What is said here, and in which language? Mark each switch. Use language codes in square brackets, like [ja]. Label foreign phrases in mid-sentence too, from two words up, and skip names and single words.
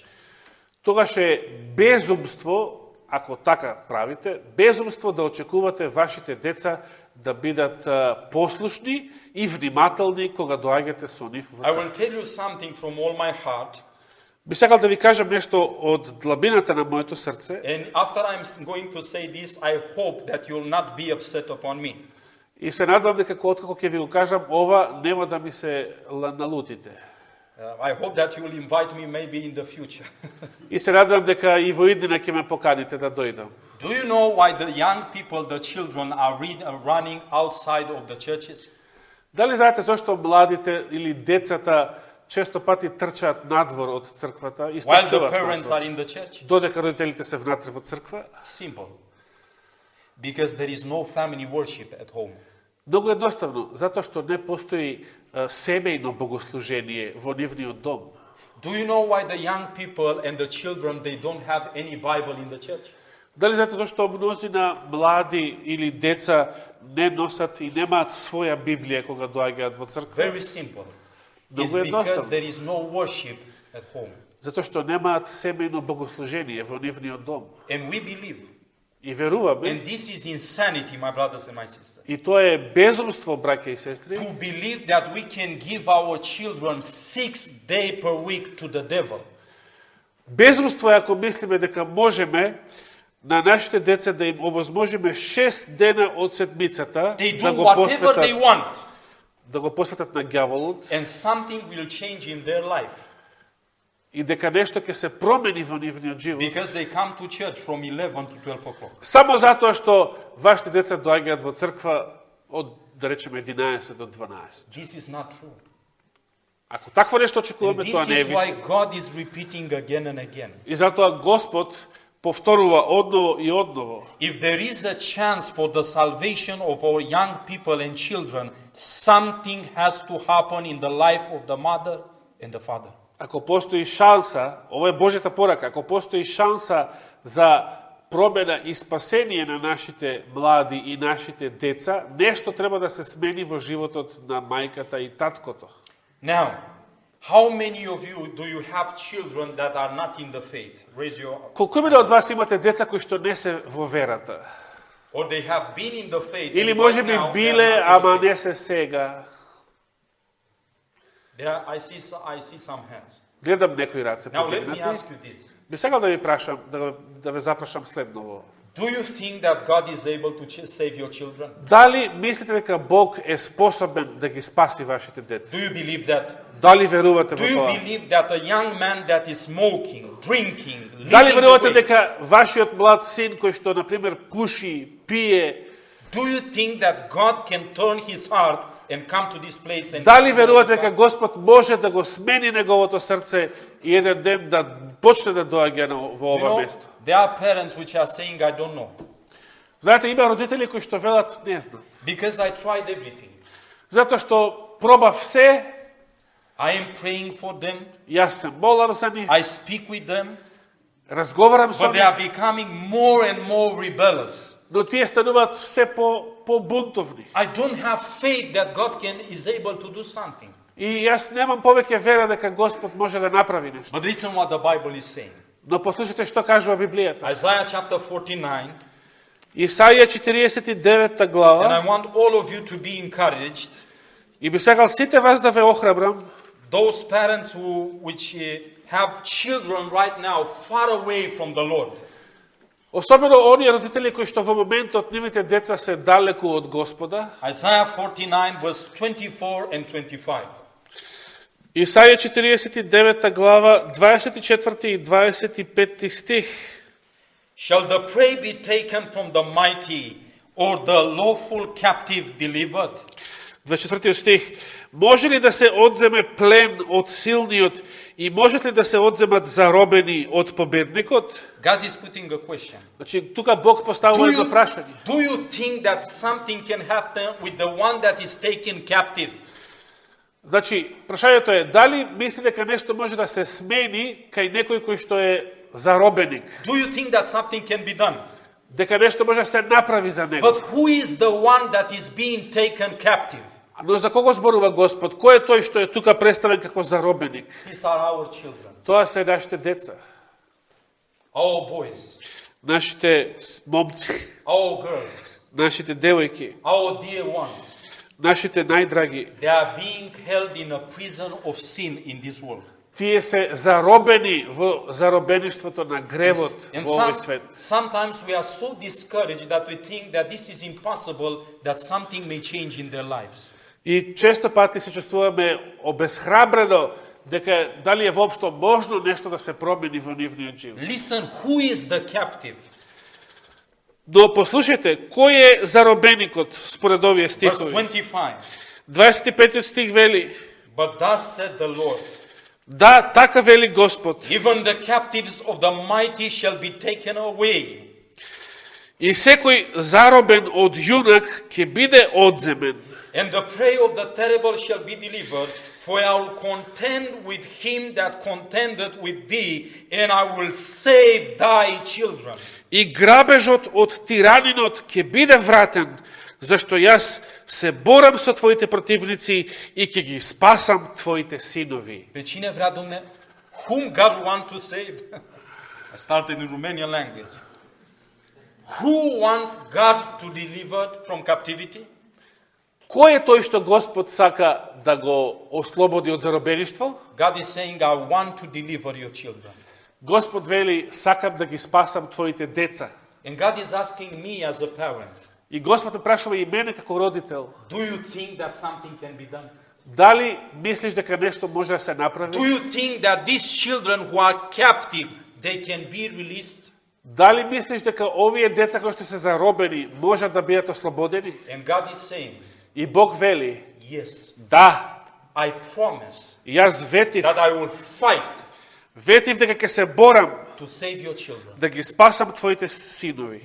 [mk] Тогаш е безумство, ако така правите, безумство да очекувате вашите деца да бидат послушни и внимателни кога доаѓате со нив во [en] I [mk] црква. [en] will tell you something from all my heart, [mk] Би сакал да ви кажам нешто од длабината на моето срце, [en] and after I'm going to say this, I hope that you'll not be upset upon me. [mk] и се надевам дека откако ќе ви го кажам, ова нема да ми се налутите. [en] I hope that you will invite me maybe in the future. [mk] И се надевам дека и во иднина ќе ме поканите да дојдам. [en] Do you know why the young people, the children, are running outside of the churches? [mk] Дали знаете зашто младите или децата често пати трчаат надвор од црквата и [en] While the [mk] стрчуваат [en] parents [mk] надвор, [en] are in the church? [mk] додека родителите се внатре во црква? [en] Simple. Because there is no family worship at home. [mk] Многу едноставно, затоа што не постои семејно богослужение во нивниот дом. [en] Do you know why the young people and the children, they don't have any Bible in the church? [mk] Дали знаете зашто мнозина млади или деца не носат и немаат своја Библија кога доаѓаат во црква? [en] Very simple. It's [mk] Многу [en] because [mk] едноставно. [en] there is no worship at home. [mk] Затоа што немаат семејно богослужение во нивниот дом. [en] And we believe. [mk] И веруваме, [en] And this is insanity, my brothers and my sisters. [mk] и тоа е безумство, браќа и сестри, [en] To believe that we can give our children 6 days per week to the devil. [mk] безумство е ако мислиме дека можеме на нашите деца да им овозможиме 6 дена од седмицата [en] They [mk] да [en] do [mk] го [en] whatever they [mk] посветат, [en] want, [mk] да го посветат на ѓаволот [en] and something will change in their life. [mk] и дека нешто ќе се промени во нивниот живот. [en] Because they come to church from 11 to 12 o'clock. [mk] Само затоа што вашите деца доаѓаат во црква од, да речеме, 11 до 12. [en] This is not true. [mk] Ако такво нешто [en] And [mk] очекуваме, тоа [en] this [mk] не е [en] is why [mk] вистина. [en] God is repeating again and again. [mk] И затоа Господ повторува одново и одново. [en] If there is a chance for the salvation of our young people and children, something has to happen in the life of the mother and the father. [mk] Ако постои шанса, ова е Божјата порака, ако постои шанса за промена и спасение на нашите млади и нашите деца, нешто треба да се смени во животот на мајката и таткото. [en] Now, how many of you do you have children that are not in the faith? Raise your [mk] Колку мене од вас имате деца кои што не се во верата? [en] or they have been in the faith. [mk] Или [en] and [mk] може [en] right [mk] би [en] now they are [mk] биле, [en] not in the [mk] ама [en] faith. [mk] не се сега? [en] There, I see some hands. [mk] Гледам некои раце [en] Now let me [mk] подигнати. [en] ask you this. [mk] Би сакал да ви прашам, да ве запрашам следново. [en] Do you think that God is able to save your children? [mk] Дали мислите дека Бог е способен да ги спаси вашите деца? [en] Do you believe that [mk] Дали верувате [en] Do [mk] во [en] you [mk] тоа? [en] believe that a young man that is smoking, drinking, [mk] Дали [en] leading the [mk] верувате [en] way, [mk] дека вашиот млад син кој што на пример пуши, пие, [en] do you think that God can turn his heart and come to this place and [mk] дали верувате дека Господ може да го смени неговото срце и еден ден да почне да доаѓа во [en] You [mk] ова [en] know, [mk] место? [en] there are parents which are saying, I don't know, [mk] Знаете, има родители кои што велат, не знам. [en] because I tried everything. [mk] Затоа што пробав се, [en] I am praying for them, [mk] јас се молам за нив, [en] I speak with them, [mk] разговарам со [en] but they are [mk] нив, [en] becoming more and more rebellious. [mk] но тие стануваат се по-бунтовни. [en] I don't have faith that God is able to do something. [mk] И јас немам повеќе вера дека Господ може да направи нешто. [en] But listen what the Bible is saying. [mk] Но послушайте што кажува Библијата. [en] Isaiah chapter 49, [mk] Исаија 49 [en] and [mk] глава. [en] I want all of you to be encouraged. [mk] И би сакал сите вас да ве охрабрам, [en] Those parents which have children right now far away from the Lord. [mk] особено оние родители кои што во моментот нивните деца се далеку од Господа. [en] Isaiah 49 verse 24 and 25. [mk] Исаија 49 глава, 24 и 25 стих. [en] Shall the prey be taken from the mighty, or the lawful captive delivered? [mk] 24 стих. Може ли да се одземе плен од силниот и можат ли да се одземат заробени од победникот? [en] God is putting a question. [mk] Значи, тука Бог поставува едно прашање. [en] Do you think that something can happen with the one that is taken captive? [mk] Значи, прашањето е, дали мисли дека нешто може да се смени кај некој кој што е заробеник? [en] Do you think that something can be done? [mk] Дека нешто може да се направи за него? [en] But who is the one that is being taken captive? [mk] Но за кого зборува Господ? Кој е тој што е тука представен како заробеник? [en] These are our children, [mk] Тоа се нашите деца, [en] our boys, [mk] нашите момци, [en] our girls, [mk] нашите девојки, [en] our dear ones. [mk] нашите најдраги. [en] They are being held in a prison of sin in this world. [mk] Тие се заробени во заробеништвото на гревот [en] And [mk] во овој свет. [en] sometimes we are so discouraged that we think that this is impossible, that something may change in their lives. [mk] И често пати се чувствуваме обесхрабрено дека дали е воопшто можно нешто да се промени во нивниот живот. [en] Listen, who is the captive? [mk] Но послушајте, кој е заробеникот според овие [en] Verse [mk] стихови? 25. 25 стих вели: [en] But thus said the Lord, [mk] Да, така вели Господ. [en] even the captives of the mighty shall be taken away, И секој заробен од јунак ќе биде одземен. and the prey of the terrible shall be delivered. For I will contend with him that contended with thee, and I will save thy children. [mk] И грабежот од тиранинот ќе биде вратен, зашто јас се борам со твоите противници и ќе ги спасам твоите синови. [ro] Pe cine vrea Dumnezeu? [en] Whom God wants to save? I started in Romanian language. Who wants God to deliver from captivity? [mk] Кој е тој што Господ сака да го ослободи од заробеништво? [en] God is saying, I want to deliver your children. [mk] Господ вели, сакам да ги спасам твоите деца. [en] And God is asking me as a parent, [mk] И Господ ме прашува и мене како родител, [en] do you think that something can be done? [mk] дали мислиш дека нешто може да се направи? [en] Do you think that these children who are captive, they can be released? [mk] Дали мислиш дека овие деца кои што се заробени можат да бидат ослободени? [en] And God is saying, [mk] И Бог вели, [en] yes, [mk] да, [en] I promise [mk] јас ветив, [en] that I will fight [mk] ветив дека ќе се борам [en] to save your children. [mk] да ги спасам твоите синови.